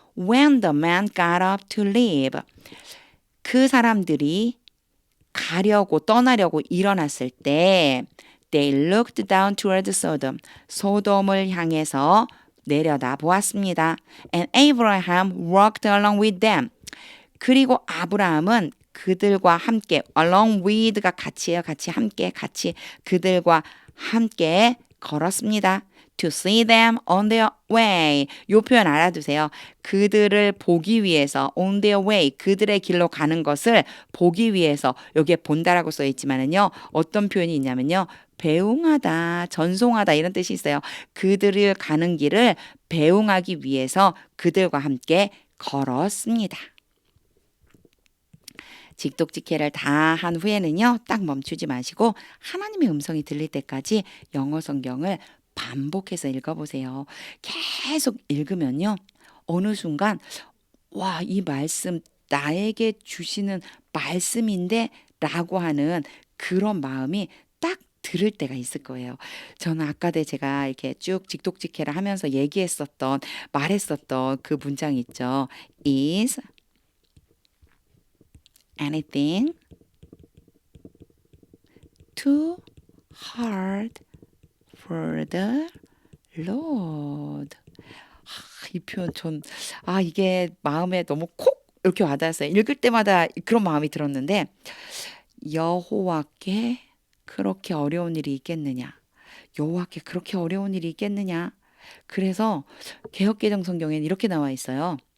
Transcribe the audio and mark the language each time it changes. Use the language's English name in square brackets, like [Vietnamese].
[English] When the man got up to leave. [Korean] 그 사람들이 가려고 떠나려고 일어났을 때 [English] They looked down toward Sodom. [Korean] 소돔을 향해서 내려다 보았습니다. [English] And Abraham walked along with them. [Korean] 그리고 아브라함은 그들과 함께 along with가 같이예요. 같이 함께 같이 그들과 함께 걸었습니다. [English] To see them on their way. [Korean] 요 표현 알아두세요. 그들을 보기 위해서 [English] on their way. [Korean] 그들의 길로 가는 것을 보기 위해서 여기에 본다라고 써 있지만은요. 어떤 표현이 있냐면요. 배웅하다, 전송하다 이런 뜻이 있어요. 그들을 가는 길을 배웅하기 위해서 그들과 함께 걸었습니다. 직독직해를 다 한 후에는요. 딱 멈추지 마시고 하나님의 음성이 들릴 때까지 영어 성경을 반복해서 읽어보세요. 계속 읽으면요. 어느 순간 와, 이 말씀 나에게 주시는 말씀인데 라고 하는 그런 마음이 딱 들을 때가 있을 거예요. 저는 아까 제가 이렇게 쭉 직독직해를 하면서 말했었던 그 문장 있죠. [English] is anything too hard for the Lord. [Korean] 이 표현 이게 마음에 너무 콕 이렇게 와닿았어요. 읽을 때마다 그런 마음이 들었는데 여호와께 그렇게 어려운 일이 있겠느냐? 여호와께 그렇게 어려운 일이 있겠느냐? 그래서 개역개정 성경에는 이렇게 나와 있어요.